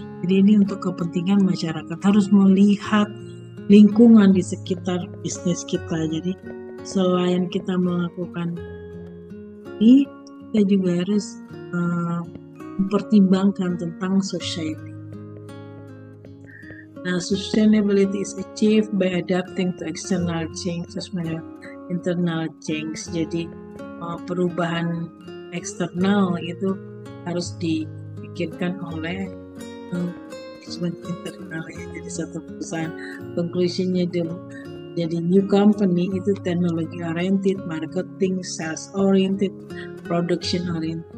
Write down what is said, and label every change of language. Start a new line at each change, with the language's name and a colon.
Indonesian: Jadi ini untuk kepentingan masyarakat, harus melihat lingkungan di sekitar bisnis kita. Jadi selain kita melakukan ini, kita juga harus mempertimbangkan tentang society.
English: Nah, sustainability is achieved by adapting to external change, internal change.
Indonesian: Jadi perubahan eksternal itu harus dipikirkan oleh internal ya. Jadi satu perusahaan conclusionnya jadi
English: new company itu technology oriented, marketing, sales oriented, production oriented.